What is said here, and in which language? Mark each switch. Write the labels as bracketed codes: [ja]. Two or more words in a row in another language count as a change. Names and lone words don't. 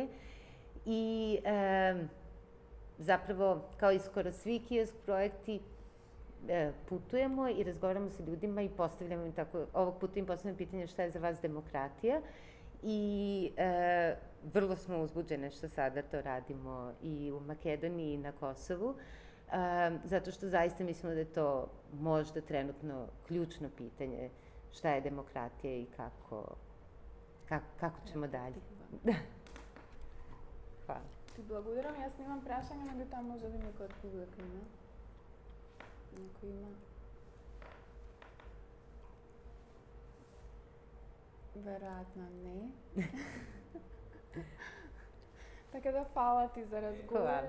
[sr] I zapravo, kao i skoro svi kiosk projekti, putujemo i razgovaramo sa ljudima i postavljamo im tako, ovog puta im postavljamo pitanje šta je za vas demokratija i vrlo smo uzbuđene što sada to radimo i u Makedoniji i na Kosovu, zato što zaista mislimo da je to možda trenutno ključno pitanje šta je demokratija i kako ćemo dalje. Hvala. [mk] Ти благодарам, јас немам прашање, но таму може би некој од публика има. Некој има. Веројатно не. Така да фала ти за разговор.